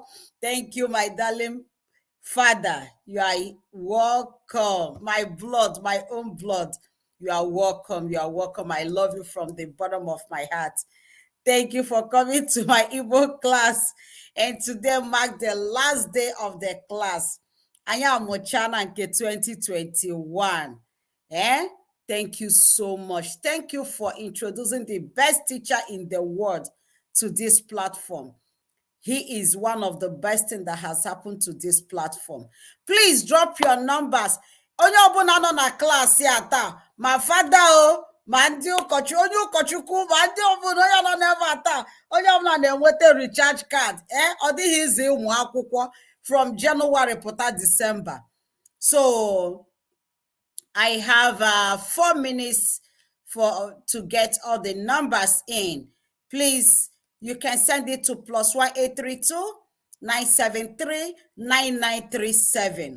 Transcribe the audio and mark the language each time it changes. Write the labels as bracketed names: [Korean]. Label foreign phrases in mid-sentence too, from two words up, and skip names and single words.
[English] Thank you, my darling father. You are welcome. My blood, my own blood. You are welcome. You are welcome. I love you from the bottom of my heart. Thank you for coming to my Igbo class. And today mark the last day of the class. [Igbo] Anyị amụchana nke 2021. Eh? [English] Thank you so much. Thank you for introducing the best teacher in the world to this platform. He is one of the best things that has happened to this platform. Please drop your numbers. [Igbo] Onye ọbụla nọ na klaasị a taa, ma fada o, ma ndị ụkọchukwu, onye ụkọchukwu, ma ndị ọbụla onye nọ n'ebe a taa, onye ọbụla na-enweta [English] recharge card. [Igbo] Ọ dịghị izi ụmụ akwụkwọ from January pụta December. [English] So I have 4 minutes to get all the numbers in. Please, you can send it to +1 832 973 9937.